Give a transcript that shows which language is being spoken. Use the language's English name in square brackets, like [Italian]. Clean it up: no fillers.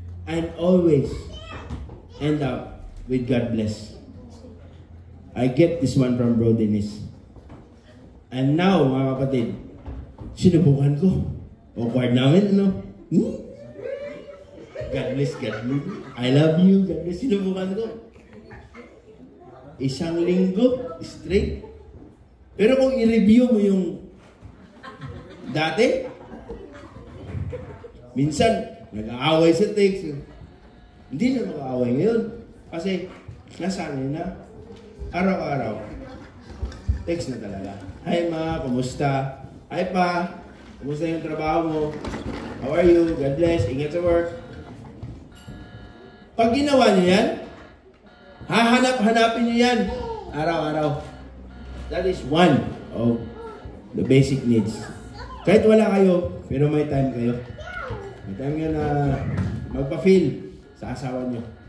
[English] And always end up with God bless. I get this one from Bro Dennis. And now, [Filipino] mga kapatid, sinubukan ko. Awkward namin, ano? [English] God bless, God bless. I love you, God bless. [Filipino] Sinubukan ko. Isang linggo, [English] straight. [Filipino] Pero kung i-review mo yung dati, minsan, nag-aaway sa text. Hindi na mag-aaway ngayon. Kasi, nasanay na. Araw-araw. Text na talaga. Hi ma, kumusta? Hi pa, kumusta yung trabaho mo? [English] How are you? God bless. [Filipino] Ingat sa work. Pag ginawa niyo yan, hahanap-hanapin niyo yan. Araw-araw. [English] That is one of the basic needs. [Filipino] Kahit wala kayo, pero may time kayo. May time kayo na magpa-feel sa asawa niyo.